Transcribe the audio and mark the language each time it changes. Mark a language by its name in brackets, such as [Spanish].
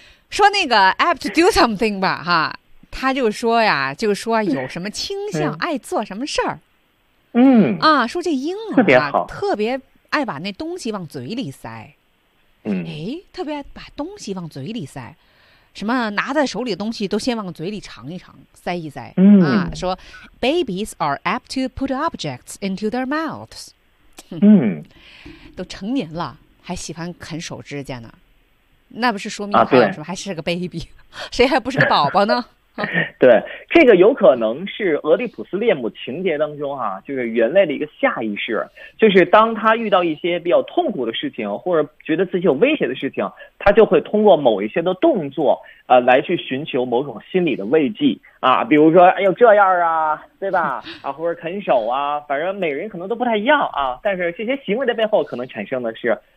[Chinese] 说那个 [English] apt to do something [Chinese] 吧，哈，他就说呀，就说有什么倾向，爱做什么事儿，说这婴儿、啊、特别好，特别爱把那东西往嘴里塞，特别爱把东西往嘴里塞。什么拿在手里的东西都先往嘴里尝一尝，塞一塞。说 [English] ，babies are apt to put objects into their mouths。 [Chinese] 都成年了，还喜欢啃手指甲呢，那不是说明还有什么？啊、还是个 baby， 谁还不是个宝宝呢？对，这个有可能是俄狄浦斯恋母情节当中啊，就是人类的一个下意识，就是当他遇到一些比较痛苦的事情，或者觉得自己有威胁的事情，他就会通过某一些的动作来去寻求某种心理的慰藉啊，比如说哎呦这样啊，对吧，啊，或者啃手啊，反正每人可能都不太一样啊，但是这些行为的背后可能产生的是